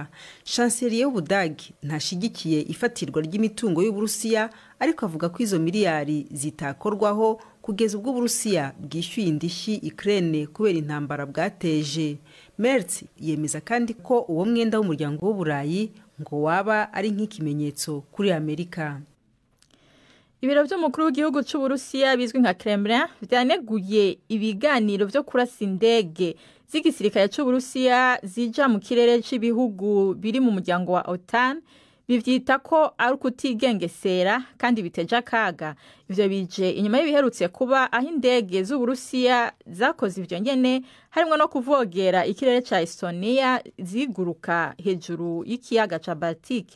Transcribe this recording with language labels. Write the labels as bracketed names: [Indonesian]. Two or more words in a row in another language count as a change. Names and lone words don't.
[Rundi] Chancelier y'Ubudagi ntashigikiye ifatirwa ry'imitungo y'Uburusiya, ariko avuga ko izo miliyari zitakorwaho kugeza ubwo Uburusiya bwishyuye indishyi Ukraine kubera intambara bwateje. Merz yemeza kandi ko uwo mwenda w'umuryango w'Uburayi ngo waba ari nk'ikimenyetso kuri Amerika. Ibiro by'umukuru w'igihugu cy'Uburusiya bizwi nka Kremlin byaneguye ibiganiro byo kurasa indege z'igisirikare cy'Uburusiya zija mu kirere cy'ibihugu biri mu muryango wa OTAN. Bivyita ko ari ukutigengesera kandi biteje akaga. Ivyo bije inyuma y'ibiherutse kuba aho indege z'Uburusiya zakoze ivyo nyene, harimo no kuvogera ikirere ca Estonia ziguruka hejuru y'ikiyaga ca Baltike.